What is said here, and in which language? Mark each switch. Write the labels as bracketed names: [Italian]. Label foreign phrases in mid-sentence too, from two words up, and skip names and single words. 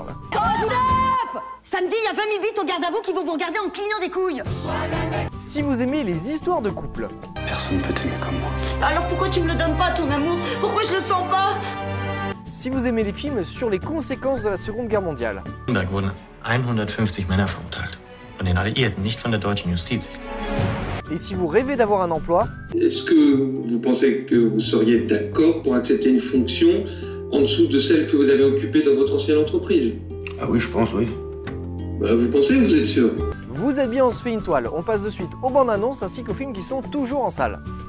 [French] Oh stop! Samedi, il y a 20 000 bites au garde à vous qui vont vous regarder en clignant des couilles. Si vous aimez les histoires de couple. Personne ne peut t'aimer comme moi. Alors pourquoi tu me le donnes pas, ton amour? Pourquoi je le sens pas? Si vous aimez les films sur les conséquences de la Seconde Guerre mondiale. [German] In Nürnberg wurden 150 Männer verurteilt, von den Alliierten, nicht von der deutschen Justiz. [French] Et si vous rêvez d'avoir un emploi. Est-ce que vous pensez que vous seriez d'accord pour accepter une fonction en dessous de celle que vous avez occupée dans votre ancienne entreprise? Ah oui, je pense, oui. Bah, vous pensez, vous êtes sûr? Vous êtes bien, on se fait une toile. On passe de suite aux bandes annonces ainsi qu'aux films qui sont toujours en salle.